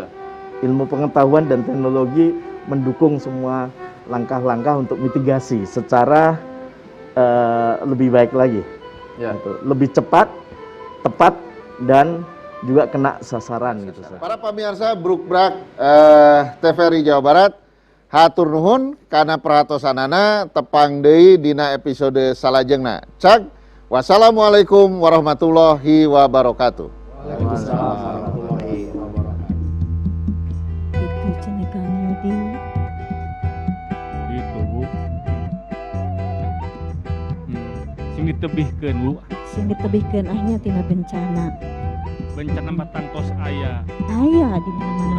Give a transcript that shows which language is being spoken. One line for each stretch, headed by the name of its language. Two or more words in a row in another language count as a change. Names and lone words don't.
Indonesian: Ilmu pengetahuan dan teknologi mendukung semua langkah-langkah untuk mitigasi secara lebih baik lagi. Ya. Gitu. Lebih cepat, tepat, dan juga kena sasaran gitu. Para pemirsa
Sundanese: Brukbrak TVRI Jawa Barat, hatur nuhun karena perhatosanana tepang deui dina episode salajengna. Cak,
Arabic: والسلام عليكم ورحمة الله وبركاته. وعليكم السلام ورحمة الله وبركاته.
Sundanese: Itu cenah Kang Yudi. Gitu Bu. Sing ditebihkeun Bu. Sing ditebihkeun ahnya tina bencana. Bencana matang tos aya. Aya di mana-mana.